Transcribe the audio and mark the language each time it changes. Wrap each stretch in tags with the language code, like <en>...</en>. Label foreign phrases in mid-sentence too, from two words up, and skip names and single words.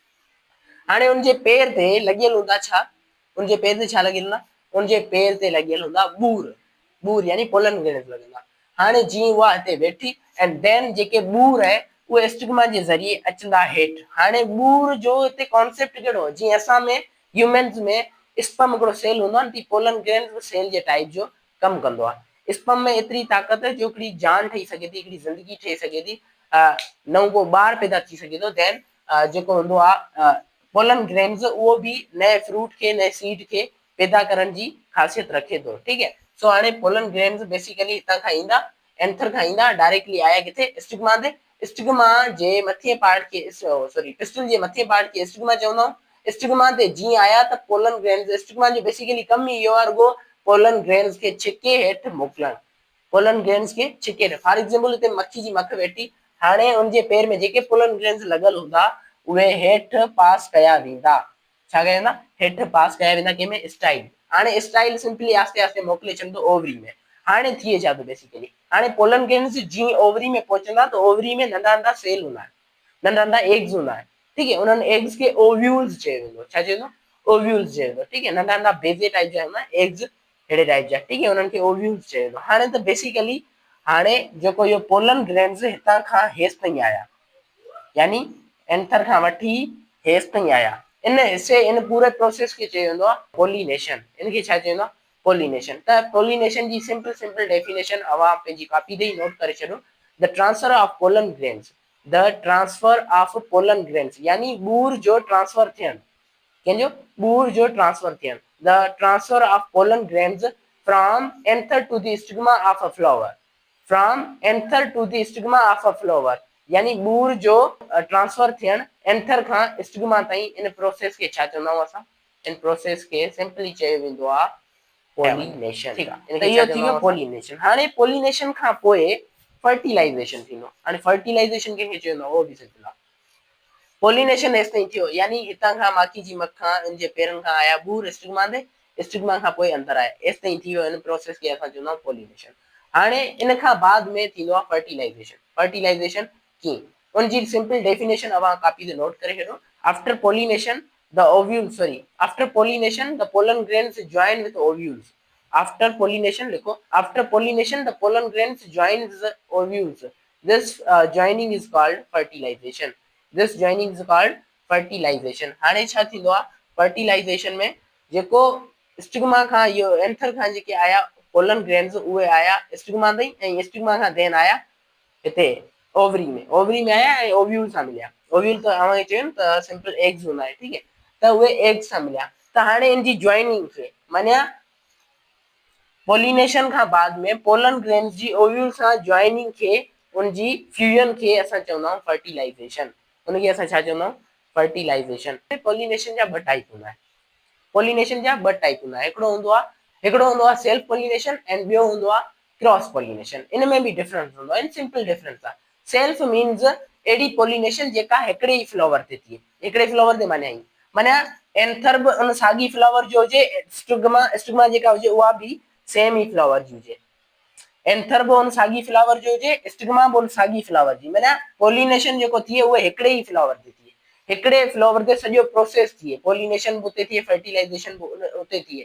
<sd>हाणे उनजे पेर ते लॻियल हूंदा छा, उनजे पेर ते छा लॻियल हूंदा, उनजे पेर ते लॻियल हूंदा ॿूर, ॿूर यानी</sd> <en>pollen grains</en> <sd>लॻियल हूंदा। हाणे जीअं उहा हिते वेठी</sd> <en>and then</en> <sd>जेके ॿूर आहे उहे स्टिग्मा जे ज़रिए अचंदा हेठि। हाणे ॿूर जो हिते कॉन्सेप्ट कहिड़ो, जीअं असां में ह्यूमन्स में स्पर्म हिकिड़ो सेल हूंदो आहे न,</sd> <en>pollen grains</en> <sd>सेल जे टाइप जो कमु कंदो आहे। स्पर्म में एतिरी ताक़त जो हिकिड़ी जान ठही सघे थी, हिकिड़ी ज़िंदगी ठही सघे थी, नओं को ॿार पैदा थी सघे थो। देन जेको हूंदो आहे</sd> <en>pollen grains</en> <sd>उहो बि नए फ्रूट खे नए सीड खे पैदा करण जी ख़ासियत रखे थो। ठीकु है, सो हाणे</sd> <en>pollen grains basically</en> <sd>हितां खां ईंदा, एंथर खां ईंदा, डायरेक्टली आया किथे स्टिग्मा ते। स्टिग्मा जे मथे पार्ट खे</sd> <en>sorry pistil</en> <sd>जे मथे पार्ट खे स्टिग्मा चवंदा आहियूं। स्टिग्मा ते जीअं आया त</sd> <en>pollen grains,</en> <sd>स्टिग्मा जो बेसिकली कमु ई इहो आहे रुगो</sd> <en>pollen grains</en> <sd>खे छिके हेठि मोकिलणु,</sd> <en>pollen grains</en> <sd>खे छिके हेठि।</sd> <en>for example</en> <sd>हिते मक्खी जी मख वेठी, हाणे उनजे पेर में जेके</sd> <en>pollen grains</en> <sd>लॻल हूंदा उहे हेठि पास कया वेंदा। छा कया वेंदा, हेठि पास कया वेंदा कंहिंमें स्टाइल। हाणे</sd> <en>style simply</en> <sd>आस्ते आस्ते मोकिले छॾींदो ओवरी में। हाणे थिए छा थो बेसिकली, हाणे</sd> <en>pollen grains</en> <sd>जीअं ओवरी में पहुचंदा त ओवरी में नंढा नंढा सेल हूंदा आहिनि, नंढा नंढा एग्स हूंदा आहिनि।</sd> <hi>ठीक है,</hi> <sd>उन्हनि एग्स खे ओव्यूल्स चयो वेंदो। छा चयो वेंदो, ओव्यूल्स चयो वेंदो।</sd> <hi>ठीक है,</hi> <sd>नंढा नंढा बेज़े टाइप जा हूंदा एग्स, अहिड़े टाइप जा।</sd> <hi>ठीक है,</hi> <sd>उन्हनि खे ओव्यूल्स चयो वेंदो। हाणे त बेसिकली हाणे जेको इहो</sd> <en>pollen grains</en> <sd>हितां खां हेसि ताईं आया यानी एंथर खां वठी हेसि ताईं आया, इन हिसे इन पूरे प्रोसेस खे चयो वेंदो आहे पॉलिनेशन। इनखे छा चयो वेंदो आहे, पॉलिनेशन। त पॉलिनेशन जी</sd> <en>simple simple definition</en> <sd>अवां पंहिंजी कॉपी ते ई नोट करे छॾियो।</sd> <en>the transfer of pollen grains, the transfer of pollen grains</en> <sd>यानी ॿूर जो ट्रांसफर थियणु, कंहिंजो ॿूर जो ट्रांसफर थियणु।</sd> <en>the transfer of pollen grains from anther to the stigma of a flower, from anther to the stigma of a flower</en> <sd>यानी ॿूर जो ट्रांसफर थियणु एंथर खां स्टिग्मा ताईं। इन प्रोसेस खे छा चवंदा आहियूं असां, इन प्रोसेस खे सिंपली चयो वेंदो आहे पॉलिनेशन। ठीक आहे, त इहो थी वियो पॉलिनेशन। हाणे पॉलिनेशन खां पोइ फर्टिलाइज़ेशन थींदो। हाणे फर्टिलाइज़ेशन कंहिंखे चयो वेंदो आहे उहो बि सिंपल आहे। पॉलिनेशन एसि ताईं थियो यानी हितां खां माखी जी मख खां इन जे पेरनि खां आया ॿूर स्टिग्मा ते, स्टिग्मा खां पोइ अंदर आया, एसि ताईं थी वियो। इन प्रोसेस खे असां चवंदा आहियूं पॉलिनेशन। हाणे इन खां बाद में थींदो आहे फर्टिलाइज़ेशन। फर्टिलाइज़ेशन कीअं, उनजी</sd> <en>simple definition</en> <sd>अवां कॉपी ते नोट करे छॾियो।</sd> <en>After pollination the ovules, sorry after pollination the pollen grains join with ovules. After pollination लिखो, after pollination the pollen grains join the ovules, This joining is called fertilization. This joining is called fertilization.</en> <sd>हाणे छा थींदो आहे फर्टिलाइजेशन में, जेको स्टिग्मा खां इहो एंथर खां जेके आया</sd> <en>pollen grains</en> <sd>उहे आया स्टिग्मा ताईं, ऐं स्टिग्मा खां देन आया हिते ओवरी में, ओवरी में आया ऐं ओव्यूल सां मिलिया। ओव्यूल त अवां चयो न त सिंपल एग्स हूंदा आहिनि।</sd> <hi>ठीक है,</hi> <sd>त उहे एग्स सां मिलिया। त हाणे इन जी जॉइनिंग खे माना पॉलिनेशन खां बाद में</sd> <en>pollen grains</en> <sd>जी ओव्यूल सां जॉइनिंग खे, उनजी फ्यूजन खे असां चवंदा आहियूं फर्टिलाइजेशन। उनखे असां छा चवंदा आहियूं, फर्टिलाइजेशन। पॉलिनेशन जा ॿ टाइप हूंदा आहिनि, पॉलिनेशन जा ॿ टाइप हूंदा आहिनि। हिकिड़ो हूंदो आहे</sd> <en>self pollination</en> <sd>ऐं ॿियो हूंदो आहे</sd> <en>cross pollination.</en> <sd>इन में बि डिफरेंस हूंदो आहे, इन सिंपल डिफरेंस आहे।</sd> <en>self means</en> <sd>अहिड़ी पॉलिनेशन जेका हिकिड़े ई फ्लावर ते थिए, हिकिड़े फ्लावर ते माना एंथर बि उन साॻी फ्लावर जो हुजे, स्टिग्मा जेका हुजे उहा बि सेम ई फ्लावर जी हुजे, एंथर बि उन साॻी फ्लावर जो हुजे, स्टिग्मा बि उन साॻी फ्लावर जी, माना पॉलिनेशन जेको थिए उहे हिकिड़े ई फ्लावर ते थिए, हिकिड़े फ्लावर ते सॼो प्रोसेस थिए, पॉलिनेशन बि उते थिए, फर्टिलाइजेशन बि उते थिए।</sd>